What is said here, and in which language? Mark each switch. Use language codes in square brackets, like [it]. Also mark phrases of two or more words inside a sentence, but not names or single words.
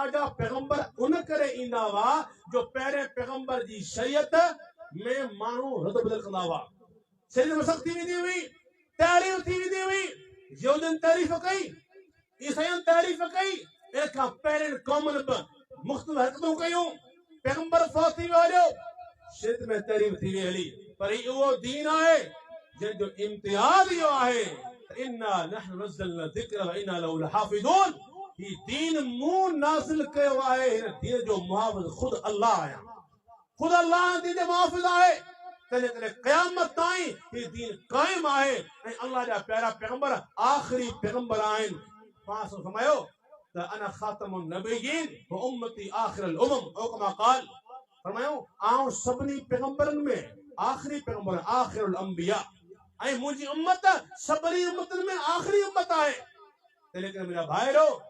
[sd] जा पैगंबर उन करे ईंदा हुआ जो पहिरें पैगंबर जी शरीयत में माण्हू रद बदल कंदा हुआ शरीयत में सख़्ती थी वेंदी हुई तारीफ़ थी वेंदी हुई यहूदन तारीफ़ कई ईसाईन तारीफ़ कई इन खां पहिरें क़ौमुनि बि मुख़्तलिफ़ हरकतूं कयूं पैगंबर फौत थी वियो हलियो शरीयत में तारीफ़ थी वई हली पर उहो दीन आहे जंहिंजो इम्तियाज़ इहो आहे [ar] إنا نحن نزلنا ذكر وإنا له لحافظون [sd] ही दीन मूं नाज़िल कयो आहे हिन दीन जो मुहाफ़िज़ ख़ुदि अल्लाह आहियां ख़ुदि अल्लाह दीन जो मुहाफ़िज़ आहे तंहिंजे करे क़यामत ताईं ही दीन क़ाइम आहे ऐं अल्लाह जा प्यारा पैगंबर आख़िरी पैगंबर आहिनि पाण फरमायो त [ar] أنا خاتم النبيين وأمتي آخر الأمم أو كما قال [sd] फरमायो आऊं सभिनी पैगंबरनि में आख़िरी पैगंबर [ar] آخر الأنبياء [sd] ऐं मुंहिंजी उम्मत सभिनी उम्मतनि में आख़िरी उम्मत आहे तंहिंजे करे मुंहिंजा भाइरो